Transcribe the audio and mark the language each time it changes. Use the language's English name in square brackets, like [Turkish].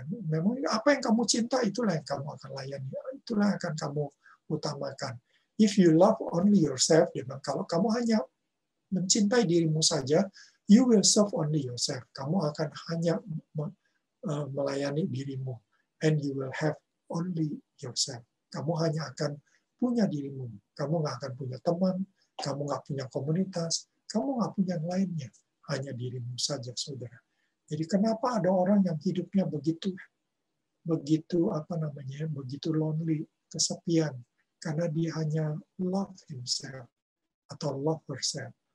[Indonesian] Memang apa yang kamu cinta, itulah yang kamu akan layani. Itulah yang akan kamu utamakan. [English] If you love only yourself, [Indonesian] dia bilang, kalau kamu hanya mencintai dirimu saja, [English] you will serve only yourself. [Indonesian] Kamu akan hanya melayani dirimu. [English] And you will have only yourself. [Indonesian] Kamu hanya akan punya dirimu. Kamu nggak akan punya teman, kamu nggak punya komunitas, kamu nggak punya yang lainnya. Hanya dirimu saja, saudara. Jadi kenapa ada orang yang hidupnya begitu begitu lonely, kesepian, karena dia hanya [English] love himself [Indonesian] atau [English] love herself.